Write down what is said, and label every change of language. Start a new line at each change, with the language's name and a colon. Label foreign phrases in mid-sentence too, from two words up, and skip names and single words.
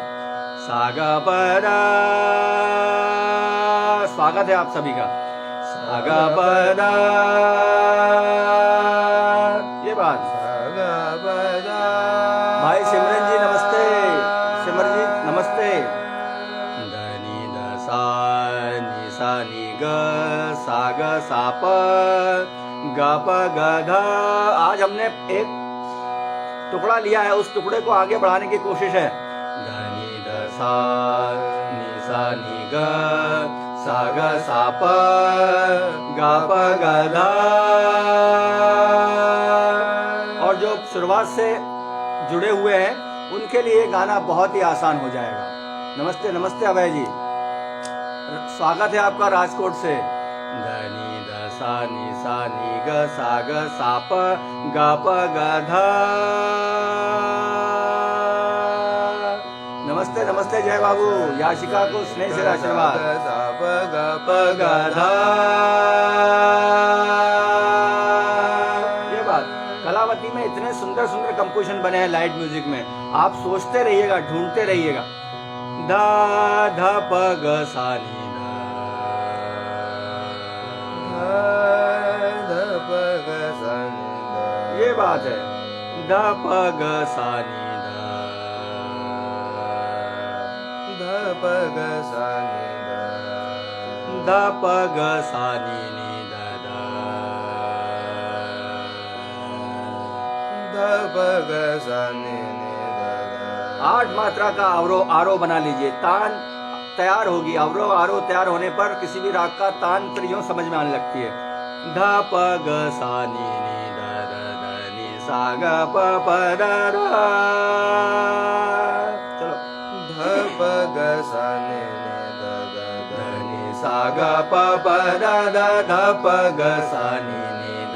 Hindi: सागा परा, स्वागत है आप सभी का। सागा परा, ये बात। सागा परा, भाई सिमरन जी नमस्ते, सिमरन जी नमस्ते। धनी द सा नि सा नि ग सा ग सा प ग प ग ध। आज हमने एक टुकड़ा लिया है, उस टुकड़े को आगे बढ़ाने की कोशिश है। ध नि ध सा नि सा नि ग सा ग सा प ग प ग ध। और जो शुरुआत से जुड़े हुए हैं उनके लिए गाना बहुत ही आसान हो जाएगा। नमस्ते नमस्ते अभय जी, स्वागत है आपका राजकोट से। ध नि ध सा नि ग सा प ग प ग ध। नमस्ते नमस्ते जय बाबू, याशिका को स्नेह से आशीर्वाद। सा प ग प ग ध। ये बात, कलावती में इतने सुंदर सुंदर कंपोजिशन बने हैं
English: light music
Hindi: में, आप सोचते रहिएगा, ढूंढते रहिएगा। ध ध प ग सा नि ध। ये बात है। ध प ग सा नि ध ध प ग सा नि ध ध प ग सा नि नि ध ध ध प ग सा नि नि ध ध। 8 मात्रा का आरोह बना लीजिए, तान तैयार होगी। अवरोह आरोह तैयार होने पर किसी भी राग का तान फिर यूं समझ में आने लगती है। ध प ग सा नि नि ध ध ध नि सा ग प प ध ध। चलो। ध प ग सा नि नि ध ध ध नि सा ग प प ध ध ध प ग सा नि नि ध